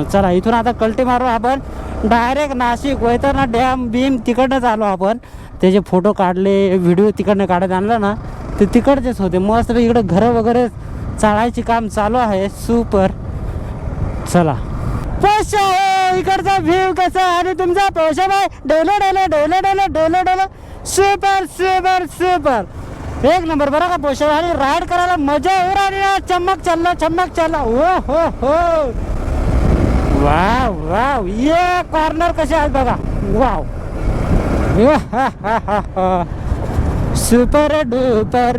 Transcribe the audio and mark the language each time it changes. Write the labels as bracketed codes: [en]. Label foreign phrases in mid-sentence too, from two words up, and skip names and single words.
[mr] चला इथून आता कल्टी मारू आपण. डायरेक्ट नाशिक वैतरणा डॅम बीम तिकडनंच आलो आपण. त्याचे फोटो काढले, व्हिडिओ तिकडनं काढत आणला ना, ते तिकडचेच होते. मस्त इकडे घरं वगैरे चाळायची काम चालू आहे. सुपर. चला पोषा, इकडचा व्ह्यू कसा आणि तुमचा पोषा बाय डोले डोले डोले डोले डोले डोले. [en] super super super, [mr] एक नंबर बरं का पोषा. आणि राईड करायला मजा येऊ राहिली ना. चमक चालला. ओ हो. [en] wow wow, [mr] ये कॉर्नर कसे आहेत बघा. [en] wow, super duper.